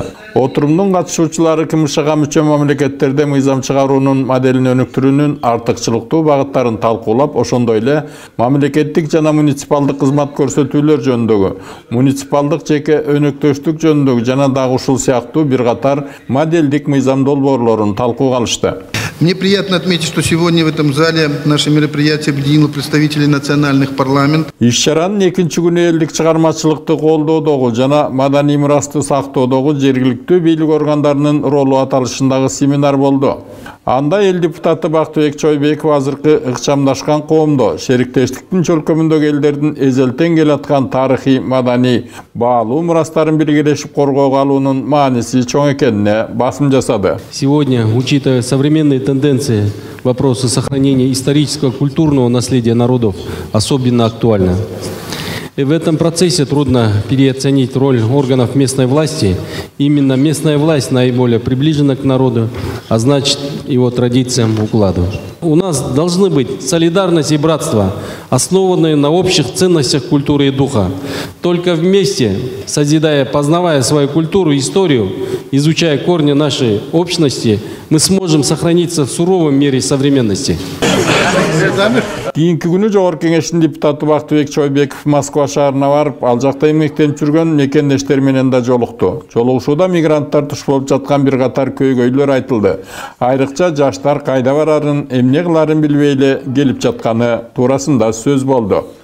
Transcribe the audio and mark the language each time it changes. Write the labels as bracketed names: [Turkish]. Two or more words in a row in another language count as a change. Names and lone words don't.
[Kyrgyz] Отурумдун катышуучулары КМШга мүчө мамлекеттерде мыйзам чыгаруунун моделин өнүктүрүүнүн артыкчылыктуу багыттарын талкуулап, ошондой эле мамлекеттик жана муниципалдык кызмат көрсөтүүлөр жөнүндөгү, муниципалдык жеке өнөктөштүк жөнүндөгү жана дагы ушул сыяктуу бир катар моделдик мыйзам долбоорлорун талкууга алышты. [Russian] Мне приятно отметить, что сегодня в этом зале наше мероприятие объединило представителей национальных парламентов. [Kyrgyz] Иш-чаранын экинчи күнү элдик чыгармачылыкты колдоодогу жана маданий мурасты сактоодогу жергиликтүү бийлик органдарынын ролу аталышындагы семинар болду. Анда эл депутаты Бактыбек Чойбеков азыркы ыкчамдашкан коомдо шериктештиктин чөлкөмүндөгү элдердин эзелтен келаткан тарыхый маданий баалуу мурастарын биргелешип коргоого алуунун мааниси чоң экенине басым жасады. [Russian] Сегодня, учитывая современные тенденции, вопросы сохранения исторического культурного наследия народов особенно актуальны. И в этом процессе трудно переоценить роль органов местной власти. Именно местная власть наиболее приближена к народу, а значит его традициям, укладу. У нас должны быть солидарность и братство, основанные на общих ценностях культуры и духа. Только вместе, созидая, познавая свою культуру и историю, изучая корни нашей общности, мы сможем сохраниться в суровом мире современности. [Kyrgyz] Кийинки күнү Жогорку Кеңештин депутаты Бактыбек Чойбеков Москва шаарына барып, ал жакта эмгектенип жүргөн мекендештер менен да жолукту. Жолугушууда мигранттар туш болуп жаткан бир катар көйгөйлөр айтылды. Айрыкча жаштар кайда барарын, эмне кыларын билбей эле келип жатканы туурасында сөз болду.